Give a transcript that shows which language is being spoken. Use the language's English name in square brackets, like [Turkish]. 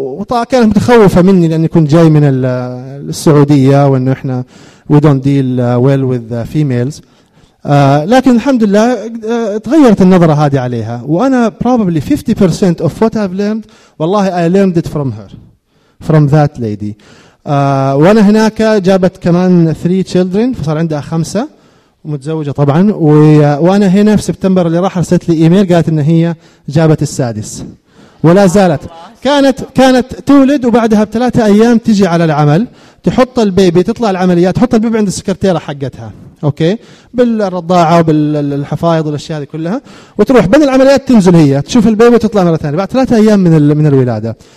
[Arabic] فكانت متخوفة مني لأني كنت جاي من السعودية، وأنه إحنا [English] we don't deal well with females، [Arabic] لكن الحمد لله تغيرت النظرة هذه عليها. [English] وأنا probably 50% of what I've learned والله I learned it from her from that lady. [Arabic] وأنا هناك جابت كمان 3 children فصار عندها 5 ومتزوجة طبعا. وأنا هنا في سبتمبر اللي راح رسلت لي إيميل قالت إن هي جابت السادس ولا زالت. كانت تولد وبعدها بثلاثة أيام تجي على العمل تحط البيبي، تطلع العمليات تحط البيبي عند السكرتيرة حقتها أوكي بالرضاعة وبالحفايض والأشياء هذه كلها، وتروح بين العمليات تنزل هي تشوف البيبي وتطلع مرة ثانية بعد ثلاثة أيام من الولادة.